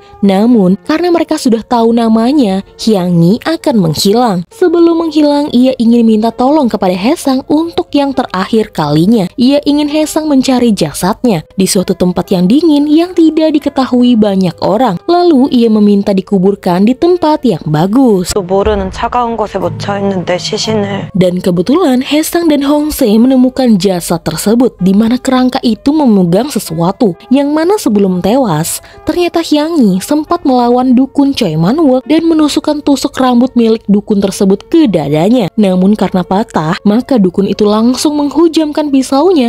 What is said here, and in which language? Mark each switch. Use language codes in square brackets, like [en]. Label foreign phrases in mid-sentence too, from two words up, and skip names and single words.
[id] Namun karena mereka sudah tahu namanya, Hyanggi akan menghilang. Sebelum menghilang, ia ingin minta tolong kepada Haesang untuk yang terakhir kalinya. Ia ingin Haesang mencari jasadnya di suatu tempat yang dingin yang tidak diketahui banyak orang. Lalu ia meminta dikuburkan di tempat yang bagus. [ko] 모르는 차가운 곳에 묻혀 있는데 시신을. [id] Dan kebetulan Haesang dan Hongse menemukan jasad tersebut di mana kerangka itu memegang sesuatu yang mana sebelum tewas ternyata Hyanggi sempat melawan dukun Choi Manwol dan menusukkan tusuk rambut milik dukun tersebut ke dadanya. Namun karena patah, maka dukun itu langsung menghujamkan pisaunya.